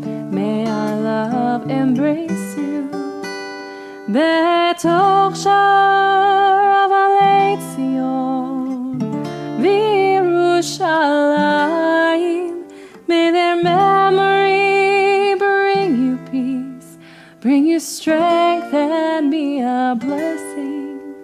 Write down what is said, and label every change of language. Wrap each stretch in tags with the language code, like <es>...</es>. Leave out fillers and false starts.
<en>May our love embrace you.</en> <he>בתוך שער אבלי ציון וירושלים.</he> <en>May their memory bring you peace, bring you strength and be a blessing.</en>